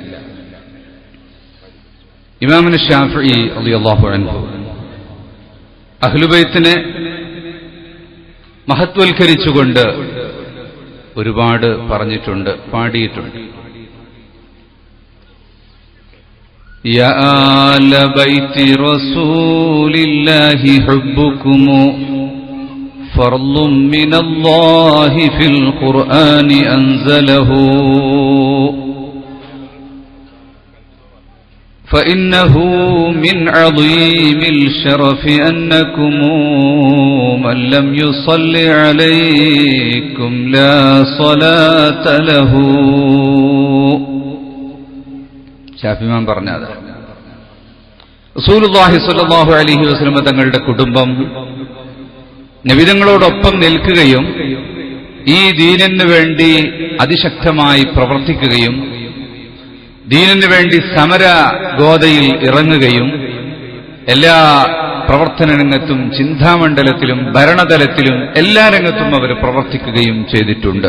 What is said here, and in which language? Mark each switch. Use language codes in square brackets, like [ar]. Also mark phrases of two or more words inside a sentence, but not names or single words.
[ml] ഇമാമുന ശാഫിഈ [ar] رضي الله عنه [ml] അഹ്ലുബൈത്തിനെ മഹത്വൽക്കരിച്ചുകൊണ്ട് ഒരുപാട് പറഞ്ഞിട്ടുണ്ട്, പാടിയിട്ടുണ്ട്. [ar] يا آل بيت رسول الله حبكم فرض من الله في القرآن أنزله فإنه من عظيم الشرف أنكم من لم يصل عليكم لا صلاة له. [ml] ശാഫിമാൻ പറഞ്ഞത് റസൂലുള്ളാഹി [ar] صلى الله عليه وسلم [ml] തങ്ങളുടെ കുടുംബം നബിതങ്ങളോടൊപ്പം നിൽക്കുകയും ഈ ദീനിനു വേണ്ടി അതിശക്തമായി പ്രവർത്തിക്കുകയും ദീനിനു വേണ്ടി സമര ഗോതയിൽ ഇറങ്ങുകയും എല്ലാ പ്രവർത്തന രംഗത്തും, ചിന്താമണ്ഡലത്തിലും, ഭരണതലത്തിലും എല്ലാ രംഗത്തും അവർ പ്രവർത്തിക്കുകയും ചെയ്തിട്ടുണ്ട്.